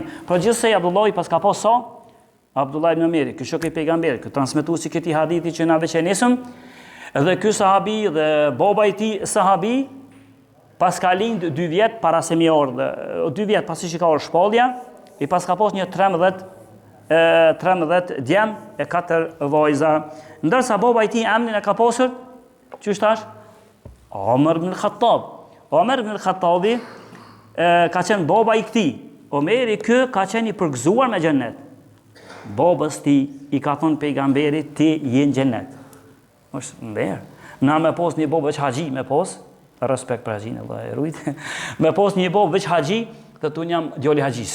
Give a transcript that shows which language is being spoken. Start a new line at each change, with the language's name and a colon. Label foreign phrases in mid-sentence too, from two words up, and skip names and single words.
Albanian: Por gjithsej Abdullahi pas ka posë sa, Abdullah ibn Omeri, ky shok i pejgamberit, ky transmetuesi këtij hadithi që na veçanisëm, edhe ky sahabi dhe baba i tij sahabi, pas ka lind 2 vjet para se mi ardhe, 2 vjet pasi që ka ardhur shpallja, i pas ka pas një 13 djem e 4 vajza. Ndërsa baba i tij emrin e ka pasur, çu thash? Omer ibn al-Khattab. Omer ibn al-Khattabi ka qenë baba i këtij. Omeri ky ka qenë i përgëzuar me xhennet. Babës ti i ka thonë pejgamberit ti je në xhennet. Është ndër. Na me pos një babë veç haxhi me pos, respekt për haxhin Allah e rujt. Me pos një babë veç haxhi, thot unë jam djali haxhis.